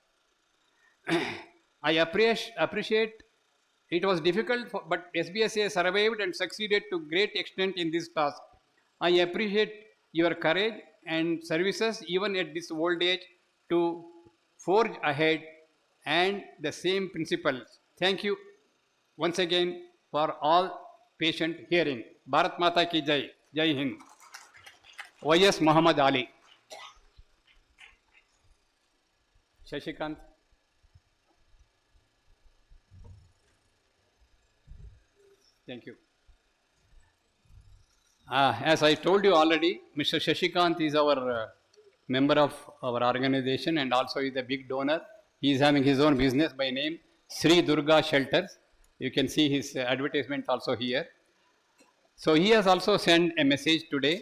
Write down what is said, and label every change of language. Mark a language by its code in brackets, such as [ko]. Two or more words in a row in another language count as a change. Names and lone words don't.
[en] I appreciate it was difficult, but SBSA survived and succeeded to great extent in this task. I appreciate your courage and services even at this old age to forge ahead and the same principles. Thank you once again for all patient hearing. [hi] Bharat Mata ki Jai. Jai Hind. [en] Y.S. Muhammad Ali. Shashikant. Thank you. As I told you already, Mr. Shashikant is our member of our organization and also is a big donor. He is having his own business by name Sri Durga Shelters. You can see his advertisement also here. So he has also sent a message today.